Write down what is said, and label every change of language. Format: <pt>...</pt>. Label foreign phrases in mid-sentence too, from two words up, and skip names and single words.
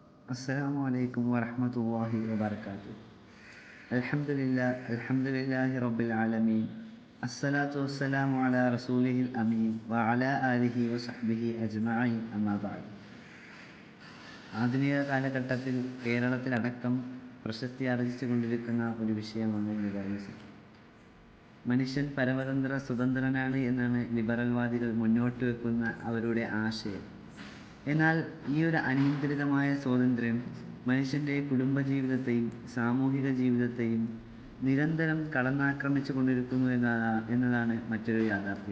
<ar>السلام عليكم ورحمة الله وبركاته. الحمد لله رب العالمين. الصلاة والسلام على رسوله الأمين وعلى آله وصحبه أجمعين. أما بعد.</ar> <ml>ആധുനിക കാലഘട്ടത്തിൽ കേരളത്തിലടക്കം പ്രശസ്തി ആർജിച്ചുകൊണ്ടിരിക്കുന്ന ഒരു വിഷയമാണ് ലിബറലിസം. മനുഷ്യൻ പരമതന്ത്ര സ്വതന്ത്രനാണ് എന്നാണ് ലിബറൽവാദികൾ മുന്നോട്ട് വെക്കുന്ന അവരുടെ ആശയം. എന്നാൽ ഈ ഒരു അനിയന്ത്രിതമായ സ്വാതന്ത്ര്യം മനുഷ്യൻ്റെ കുടുംബജീവിതത്തെയും സാമൂഹിക ജീവിതത്തെയും നിരന്തരം കടന്നാക്രമിച്ചു കൊണ്ടിരിക്കുന്നു എന്നതാണ് മറ്റൊരു യാഥാർത്ഥ്യം.</ml>